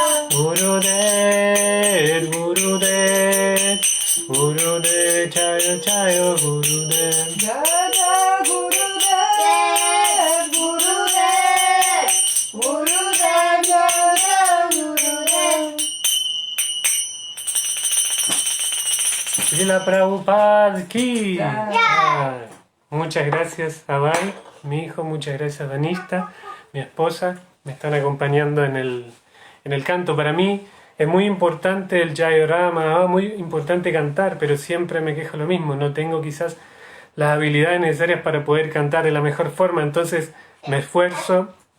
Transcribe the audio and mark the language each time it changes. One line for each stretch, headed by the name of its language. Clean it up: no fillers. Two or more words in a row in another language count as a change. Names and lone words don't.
Sanskrit: Gurudev Jaya Jaya Gurudev Jaya Gurudev Jaya Gurudev Srila Prabhupada ki.
Spanish: Ya. Muchas gracias a Bai, mi hijo, muchas gracias a Danishta, mi esposa, me están acompañando en el canto. Para mí es muy importante el Jai Rama, muy importante cantar, pero siempre me quejo lo mismo, no tengo quizás las habilidades necesarias para poder cantar de la mejor forma, entonces me esfuerzo